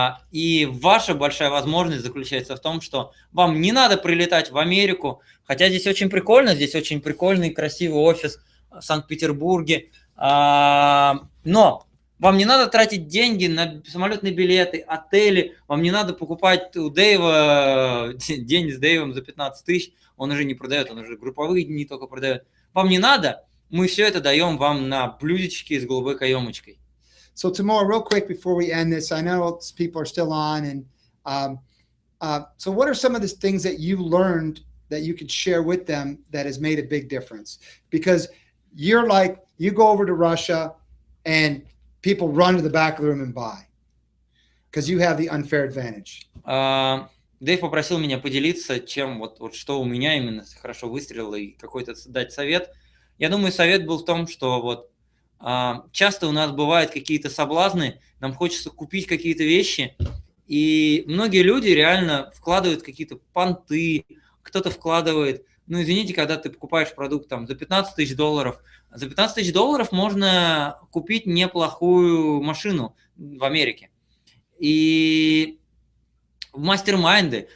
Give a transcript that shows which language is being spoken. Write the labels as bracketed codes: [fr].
[ru] И ваша большая возможность заключается в том, что вам не надо прилетать в Америку, хотя здесь очень прикольный и красивый офис в Санкт-Петербурге, но вам не надо тратить деньги на самолетные билеты, отели, вам не надо покупать у Дэйва день с Дэйвом за 15 тысяч, он уже не продает, он уже групповые дни только продает. Вам не надо, мы все это даем вам на блюдечке с голубой каемочкой. [en] So tomorrow, real quick before we end this, I know people are still on, and so what are some of the things that you learned that you could share with them that has made a big difference? Because you're like, you go over to Russia and people run to the back of the room and buy because you have the unfair advantage. [ru] Дэйв попросил меня поделиться, чем вот что у меня именно хорошо выстрелило и какой-то дать совет. Я думаю, совет был в том, что часто у нас бывают какие-то соблазны, нам хочется купить какие-то вещи, и многие люди реально вкладывают какие-то понты, кто-то вкладывает, извините, когда ты покупаешь продукт там за 15 тысяч долларов, за 15 тысяч долларов можно купить неплохую машину в Америке. И в мастер-майнды.